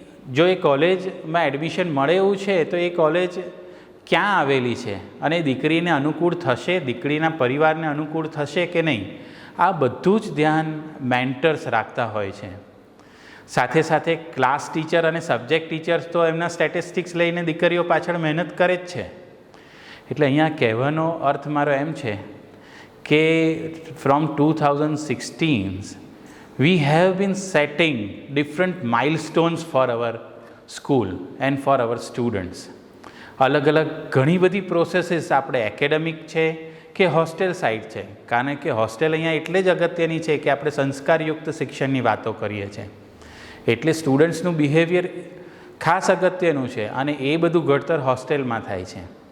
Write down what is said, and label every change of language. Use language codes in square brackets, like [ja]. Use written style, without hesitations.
[gu] જો એ કોલેજમાં એડમિશન મળે એવું છે તો એ કોલેજ ક્યાં આવેલી છે અને દીકરીને અનુકૂળ થશે, દીકરીના પરિવારને અનુકૂળ થશે કે નહીં, આ બધું જ ધ્યાન મેન્ટર્સ રાખતા હોય છે. સાથે સાથે ક્લાસ ટીચર અને સબ્જેક્ટ ટીચર્સ તો એમના સ્ટેટિસ્ટિક્સ લઈને દીકરીઓ પાછળ મહેનત કરે જ છે. એટલે અહીંયા કહેવાનો અર્થ મારો એમ છે કે [en] From 2016 we have been setting different milestones for our school and for our students. [gu] અલગ અલગ ઘણી બધી પ્રોસેસીસ આપણે એકેડેમિક છે કે હોસ્ટેલ સાઇડ છે, કારણ કે હોસ્ટેલ અહીંયા એટલે જ અગત્યની છે કે આપણે સંસ્કારયુક્ત શિક્ષણની વાતો કરીએ છીએ, એટલે સ્ટુડન્ટ્સનું બિહેવિયર ખાસ અગત્યનું છે, અને એ બધું ઘડતર હોસ્ટેલમાં થાય છે.